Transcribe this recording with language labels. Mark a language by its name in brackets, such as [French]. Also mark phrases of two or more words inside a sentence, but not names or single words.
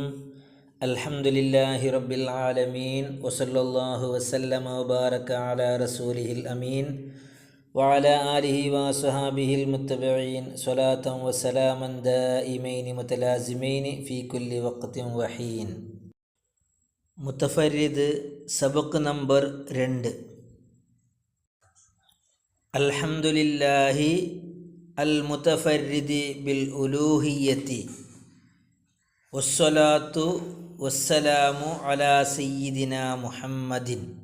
[Arabic] الحمد لله رب العالمين وصلى الله وسلم وبارك على رسوله الأمين وعلى آله وصحابه المتبعين صلاة وسلاما دائمين متلازمين في كل وقت وحين. [Malayalam] മുത്തഫരിദ് സബക്ക് നമ്പർ 2. [Arabic] الحمد لله المتفرد بالألوهية والصلاة والسلام على سيدنا محمد.